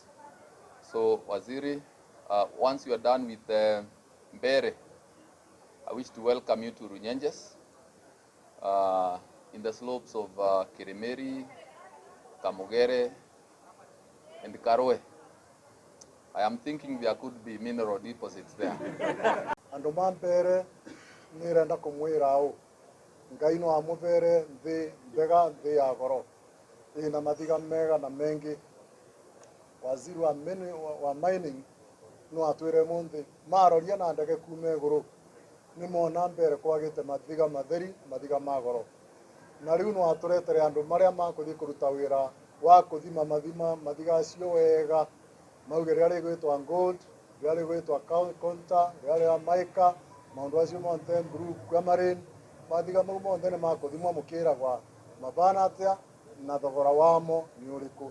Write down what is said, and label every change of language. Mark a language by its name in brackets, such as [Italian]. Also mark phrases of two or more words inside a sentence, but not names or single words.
[English] So Waziri, once you are done with Mbarire, I wish to welcome you to Runyenjes in the slopes of Kirimiri, Kamugere and Karwe. I am thinking there could be mineral deposits there. [Embu] Andu ma Mbarire nirenda kumwira au Ngai no amuvere thi mbega thi ya goro ina mathiga mega na mengi. Waziri wa mining no atwire munthi maroria na ndege kume iguru ni mona Mbarire kwagite mathiga matheri, mathiga ma goro, na riu no aturetere andu maria makuthi kuruta wira wa kuthima mathiga acio wega, mauge ria gwitwa gold, ria gwitwa conta, ria maika, maundu acio monthe blue guamarin, mathiga mau monthe ni makuthimwa mukiragwa mabana atia na thogora wamo ni uriku.